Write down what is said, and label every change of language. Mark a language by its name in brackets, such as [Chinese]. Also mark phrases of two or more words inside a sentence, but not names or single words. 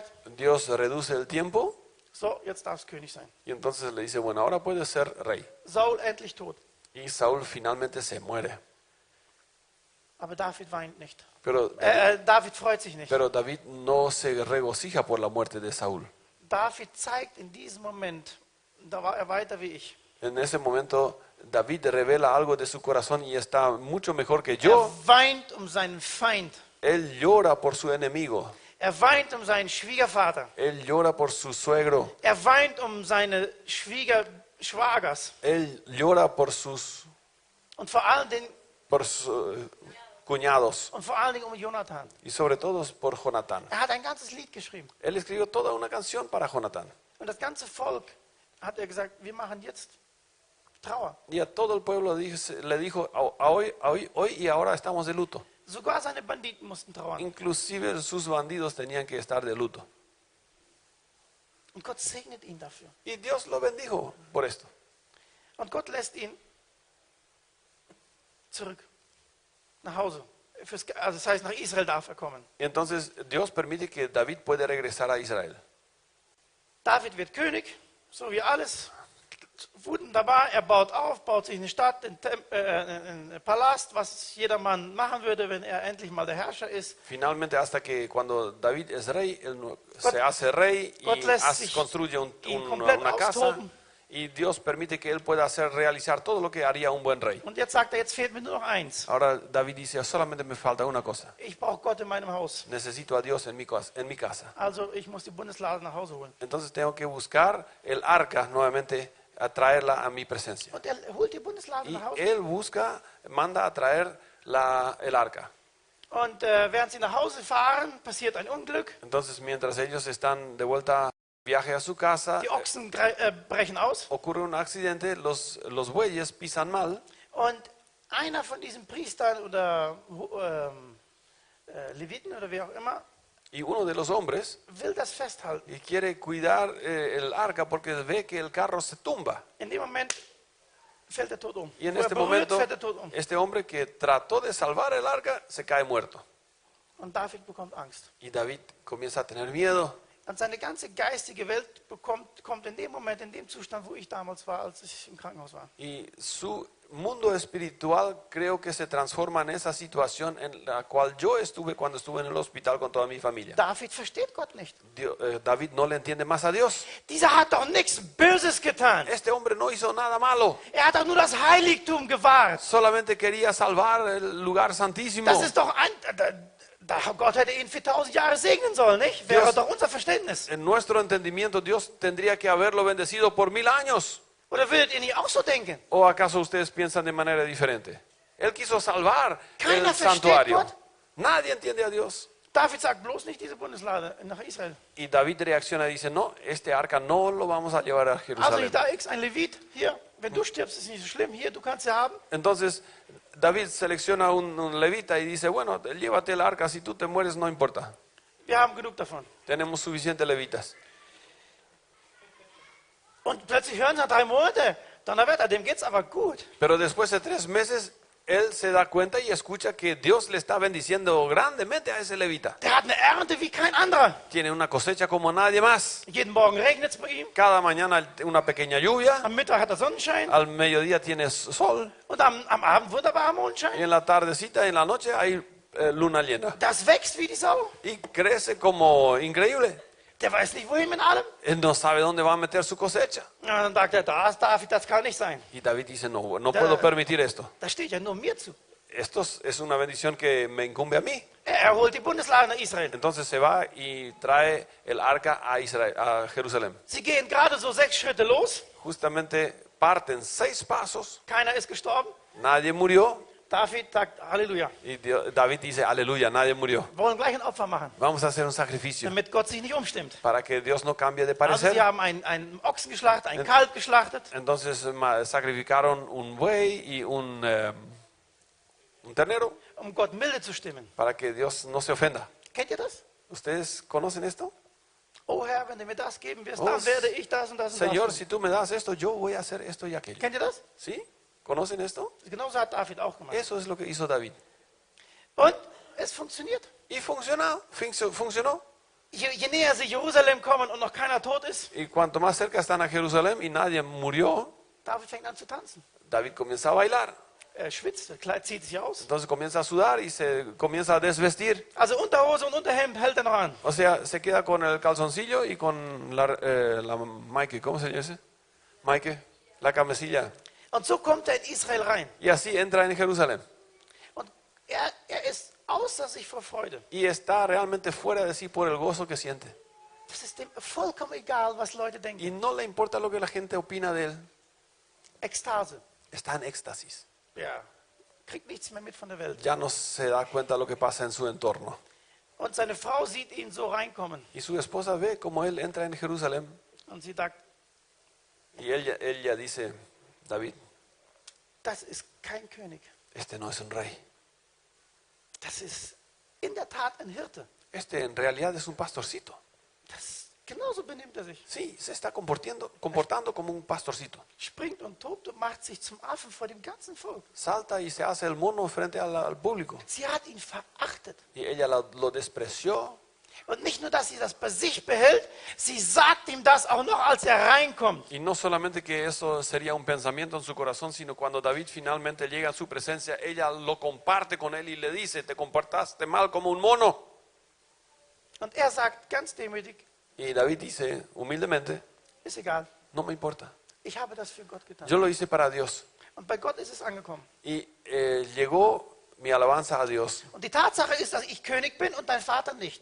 [Spanish] Dios reduce el tiempo [German] So, jetzt darf es König sein. [Spanish] y entonces le dice, bueno, ahora puedes ser rey. [German] Saul endlich tot. [Spanish] Y Saúl finalmente se muere. [German] Aber David weint nicht. [Spanish] Pero, [German] David freut sich nicht. [Spanish] pero David no se regocija por la muerte de Saúl. [German] David zeigt in diesem Moment, da war er weiter wie ich. [Spanish] En ese momento David revela algo de su corazón y está mucho mejor que yo. [German] Weint seinen Feind. [Spanish] Él llora por su enemigo. [German] Weint seinen Schwiegervater. [Spanish] Él llora por su suegro. [German] Weint seine Schwagers. [Spanish] Él llora por sus [German] Und vor allen Dingen, [Spanish] cuñados. [German] und vor allen Dingen Jonathan. [Spanish] Y sobre todo por Jonatán. [German] Hat ein ganzes Lied geschrieben. [Spanish] Él escribió toda una canción para Jonatán. [German] Und das ganze Volk hat gesagt, wir machen jetzt Trauer. [Spanish] Y a todo el pueblo le dijo, hoy y ahora estamos de luto. [German] Sogar seine Banditen mussten trauern. [Spanish] Inclusive sus bandidos tenían que estar de luto. [German] Und Gott segnet ihn dafür. [Spanish] Y Dios lo bendijo por esto. [German] Und Gott lässt ihn zurück nach Hause. Also das heißt, nach Israel darf er kommen. [Spanish] Y entonces Dios permite que David puede regresar a Israel. [German] David wird König, so wie alles. Wunderbar, er baut auf, baut sich eine Stadt, einen Palast, was jedermann machen würde, wenn er endlich mal der Herrscher ist. [Spanish] Finalmente, hasta que cuando David es rey, él se hace rey y construye una casa. Y Dios permite que él pueda realizar todo lo que haría un buen rey. [German] Und jetzt sagt er, jetzt fehlt mir nur noch eins. [Spanish] Ahora David dice, solamente me falta una cosa. [German] Ich brauche Gott in meinem Haus. [Spanish] Necesito a Dios en mi casa. [German] Also ich muss die Bundeslade nach Hause holen. [Spanish] Entonces tengo que buscar el arca nuevamente, a traerla a mi presencia. [German] Und er holt die Bundeslade [Spanish] Y [German] nach Hause. [Spanish] él manda a traer el arca. [German] Und während sie nach Hause fahren, passiert ein Unglück. [Spanish] Entonces mientras ellos están de vuelta viaje a su casa, [German] Die Ochsen brechen aus. [Spanish] ocurre un accidente, los bueyes pisan mal. [German] Und einer von diesen Priestern oder Leviten oder wer auch immer, [Spanish] Y uno de los hombres [German] will das festhalten. [Spanish] y quiere cuidar el arca porque ve que el carro se tumba. [German] In dem Moment fällt er tot um. [Spanish] Y en [German] Wo er [Spanish] este [German] berührt, [Spanish] momento, [German] fällt er tot um. [Spanish] este hombre que trató de salvar el arca se cae muerto. [German] Und David bekommt Angst. [Spanish] Y David comienza a tener miedo. [German] Und seine ganze geistige Welt kommt in dem Moment, in dem Zustand, wo ich damals war, als ich im Krankenhaus war. [Spanish] Y su mundo espiritual creo que se transforma en esa situación en la cual yo estuve cuando estuve en el hospital con toda mi familia. [German] David versteht Gott nicht. [Spanish] David no le entiende más a Dios. [German] Dieser hat doch nichts Böses getan. [Spanish] Este hombre no hizo nada malo. [German] Er hat doch nur das Heiligtum gewahrt. [Spanish] Solamente quería salvar el lugar santísimo. [German] Das ist doch Gott hätte ihn für 1000 Jahre segnen sollen, nicht? Wäre [Spanish] Dios, [German] doch unser Verständnis. [Spanish] En nuestro entendimiento, Dios tendría que haberlo bendecido por 1000 años. [German] Oder würdet ihr nicht auch so denken? [Spanish] ¿O acaso ustedes piensan de manera diferente? Él quiso salvar [German] Keiner [Spanish] el santuario. [German] versteht Gott. [Spanish] Nadie entiende a Dios. [German] David sagt bloß nicht diese Bundeslade nach Israel. [Spanish] Y David reacciona y dice, no, este arca no lo vamos a llevar a [German] Also [Spanish] Jerusalén. [German] da ist ein Levit, hier, wenn du stirbst, ist nicht so schlimm, hier, du kannst sie haben. [Spanish] Entonces David selecciona un levita y dice, bueno, llévate el arca, si tú te mueres no importa. [German] Wir haben genug davon. [Spanish] Tenemos suficientes levitas. [German] Und plötzlich hören sie nach 3 Monate, Donnerwetter, dem geht's aber gut. [Spanish] Pero después de 3 meses, él se da cuenta y escucha que Dios le está bendiciendo grandemente a ese levita. [German] Der hat eine Ernte wie kein anderer. [Spanish] Tiene una cosecha como nadie más. [German] Jeden Morgen regnet es bei ihm. [Spanish] Cada mañana una pequeña lluvia. [German] Am Mittag hat er Sonnenschein. [Spanish] Al mediodía tiene sol. [German] Und am Abend wunderbarer [Spanish] Y [German] Mondschein. [Spanish] en la tardecita, en la noche, hay luna llena. [German] Das wächst wie die Sau. [Spanish] Y crece como increíble. [German] Der weiß nicht, wohin mit allem. [Spanish] Él no sabe dónde va a meter su cosecha. [German] Und dann sagt er, David, das kann nicht sein. [Spanish] Y David dice, no puedo permitir esto. [German] Das steht ja nur mir zu. [Spanish] Esto es una bendición que me incumbe a mí. [German] Er holt die Bundeslade nach Israel. [Spanish] Entonces se va y trae el arca a Jerusalén. [German] Sie gehen gerade so 6 Schritte los. [Spanish] Justamente parten 6 pasos. [German] Keiner ist gestorben. [Spanish] Nadie murió. [German] David sagt Halleluja. [Spanish] Y David dice, aleluya, nadie murió. [German] Wir wollen gleich ein Opfer machen, [Spanish] Vamos a hacer un sacrificio [German] damit Gott sich nicht umstimmt. [Spanish] para que Dios no cambie de [German] Also [Spanish] parecer. [German] sie haben einen Ochsen geschlachtet, ein Kalb geschlachtet. [Spanish] Entonces sacrificaron un buey y un ternero [German] Um Gott milde zu stimmen. [Spanish] para que Dios no se ofenda. [German] Kennt ihr das? [Spanish] ¿Ustedes conocen esto? [German] Oh Herr, wenn du mir das geben wirst, [Spanish] Oh, [German] dann werde ich das und das und [Spanish] Señor, [German] das. [Spanish] si tú me das esto, yo voy a hacer esto y aquello. [German] Kennt ihr das? [Spanish] ¿Sí? ¿Conocen esto? [German] Genauso hat David auch gemacht. [Spanish] Eso es lo que hizo David. [German] Und es funktioniert. [Spanish] Y funcionó. [German] Je näher sie Jerusalem kommen und noch keiner tot ist, [Spanish] Y cuanto más cerca están a Jerusalén y nadie murió, [German] David fängt an zu tanzen. [Spanish] David comienza a bailar. [German] Er schwitzt, das Kleid zieht sich aus. [Spanish] Entonces comienza a sudar y se comienza a desvestir. [German] Also Unterhose und Unterhemd hält er noch an. [Spanish] O sea, se queda con el calzoncillo y con la Maike, ¿cómo se llama? Maike, la camisilla. [German] Und so kommt er in Israel rein. [Spanish] Y así entra en Jerusalén. [German] Und er ist außer sich vor Freude. [Spanish] Y está realmente fuera de sí por el gozo que siente. [German] Das ist dem vollkommen egal, was Leute denken. [Spanish] Y no le importa lo que la gente opina de él. [German] Ekstase. [Spanish] Está en éxtasis. [German] Ja. Kriegt nichts mehr mit von der Welt. [Spanish] Ya no se da cuenta de lo que pasa en su entorno. [German] Und seine Frau sieht ihn so reinkommen. [Spanish] Y su esposa ve cómo él entra en Jerusalén. [German] Und sie sagt, [Spanish] Y ella dice, David, [German] das ist kein König. [Spanish] este no es un rey. [German] Das ist in der Tat ein Hirte. [Spanish] Este en realidad es un pastorcito. [German] Genauso benimmt er sich. [Spanish] Sí, se está comportando como un pastorcito. [German] Springt und tobt und macht sich zum Affen vor dem ganzen Volk. [Spanish] Salta y se hace el mono frente al público. [German] Sie hat ihn verachtet. [Spanish] Y ella lo despreció. [German] Und nicht nur, dass sie das bei sich behält, sie sagt ihm das auch noch, als er reinkommt. [Spanish] Y no solamente que eso sería un pensamiento en su corazón, sino cuando David finalmente llega a su presencia, ella lo comparte con él y le dice, te comportaste mal como un mono. [German] Und er sagt ganz demütig, [Spanish] Y David dice humildemente, [German] ist egal, [Spanish] no me importa. [German] ich habe das für Gott getan. [Spanish] Yo lo hice para Dios. [German] Und bei Gott ist es angekommen. [Spanish] Y llegó mi alabanza a Dios. [German] Und die Tatsache ist, dass ich König bin und dein Vater nicht.